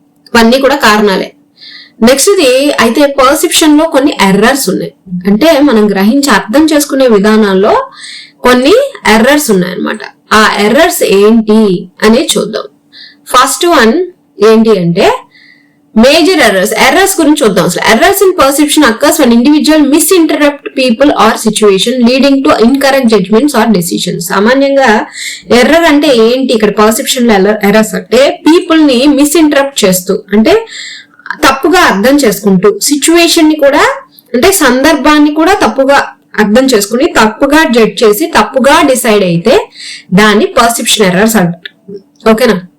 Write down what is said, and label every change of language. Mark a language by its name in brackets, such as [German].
[Telugu] ఇవన్నీ కూడా కారణాలే. నెక్స్ట్ ఇది అయితే పర్సెప్షన్ లో కొన్ని ఎర్రర్స్ ఉన్నాయి, అంటే మనం గ్రహించి అర్థం చేసుకునే విధానాల్లో కొన్ని ఎర్రర్స్ ఉన్నాయన్నమాట. ఆ ఎర్రర్స్ ఏంటి అనేది చూద్దాం. ఫస్ట్ వన్ ఏంటి అంటే మేజర్ ఎర్రర్స్ గురించి చూద్దాం. అసలు [English] Errors in perception occurs when individual misinterpret people or situation leading to incorrect judgments or decisions. [Telugu] సామాన్యంగా ఎర్రర్ అంటే ఏంటి, ఇక్కడ పర్సెప్షన్ లో ఎర్రర్స్ అంటే పీపుల్ ని మిస్ఇంటరప్ట్ చేస్తూ, అంటే తప్పుగా అర్థం చేసుకుంటూ, సిచ్యువేషన్ ని కూడా అంటే సందర్భాన్ని కూడా తప్పుగా అర్థం చేసుకుని, తప్పుగా జడ్జ్ చేసి, తప్పుగా డిసైడ్ అయితే దాన్ని పర్సెప్షన్ ఎర్రర్స్ అంటారు. ఓకేనా.